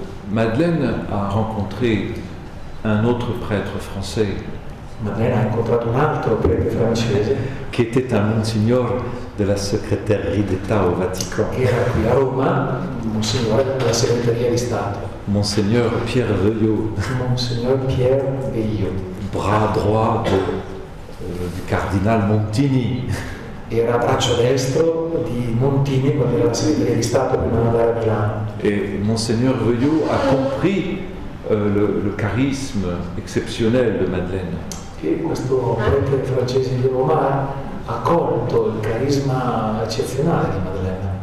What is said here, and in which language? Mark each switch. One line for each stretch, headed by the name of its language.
French: Madeleine a rencontré un autre prêtre français
Italian: Madeleine ha incontrato un altro prete francese
French: qui était un monsignor de la secrétairie d'État au Vatican,
Italian: che era qui a Roma, Monsignore della Segreteria di Stato,
French: Monseigneur Pierre Veuillot,
Italian: Monsignor Pierre Veuillot.
French: bras droit du cardinal Montini.
Italian: Era braccio destro di Montini quando era la Segreteria di Stato prima di andare a Milano.
French: Et Monseigneur Veuillot a compris le charisme exceptionnel de Madeleine.
Italian: E questo prete francese di Roma ha colto il carisma eccezionale di Madeleine.